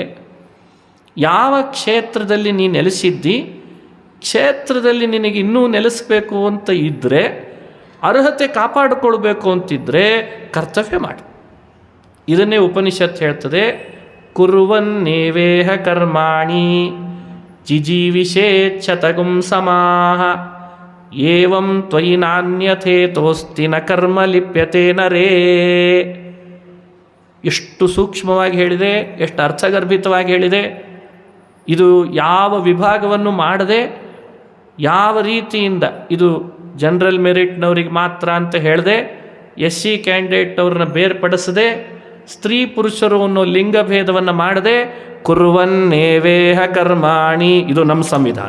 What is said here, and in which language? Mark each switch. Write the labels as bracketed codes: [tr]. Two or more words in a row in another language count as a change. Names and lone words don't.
[kn] ಯಾವ ಕ್ಷೇತ್ರದಲ್ಲಿ ನೀನು ನೆಲೆಸಿದ್ದಿ, ಕ್ಷೇತ್ರದಲ್ಲಿ ನಿನಗೆ ಇನ್ನೂ ನೆಲೆಸಬೇಕು ಅಂತ ಇದ್ದರೆ, ಅರ್ಹತೆ ಕಾಪಾಡಿಕೊಳ್ಬೇಕು ಅಂತಿದ್ದರೆ ಕರ್ತವ್ಯ ಮಾಡಿ. ಇದನ್ನೇ ಉಪನಿಷತ್ ಹೇಳ್ತದೆ, [sa] ಕುರ್ವನ್ನೇವೇಹ ಕರ್ಮಾಣಿ ಜಿಜೀವಿಷೇಚ್ಛತಗುಂ ಸಮಾಹ ಏವಂ ತ್ವಯಿ ನಾನ್ಯಥೇತೋಸ್ತಿ ನ ಕರ್ಮ ಲಿಪ್ಯತೆ ನರೇ. [kn] ಎಷ್ಟು ಸೂಕ್ಷ್ಮವಾಗಿ ಹೇಳಿದೆ, ಎಷ್ಟು ಅರ್ಥಗರ್ಭಿತವಾಗಿ ಹೇಳಿದೆ. ಇದು ಯಾವ ವಿಭಾಗವನ್ನು ಮಾಡದೆ, ಯಾವ ರೀತಿಯಿಂದ ಇದು ಜನರಲ್ ಮೆರಿಟ್ನವ್ರಿಗೆ ಮಾತ್ರ ಅಂತ ಹೇಳಿದೆ, SC ಕ್ಯಾಂಡಿಡೇಟ್ನವ್ರನ್ನ ಬೇರ್ಪಡಿಸದೆ, ಸ್ತ್ರೀ ಪುರುಷರು ಅನ್ನೋ ಲಿಂಗಭೇದವನ್ನು ಮಾಡದೆ, [sa] ಕುರ್ವನ್ನೇವೇಹ ಕರ್ಮಾಣಿ, [kn] ಇದು ನಮ್ಮ ಸಂವಿಧಾನ.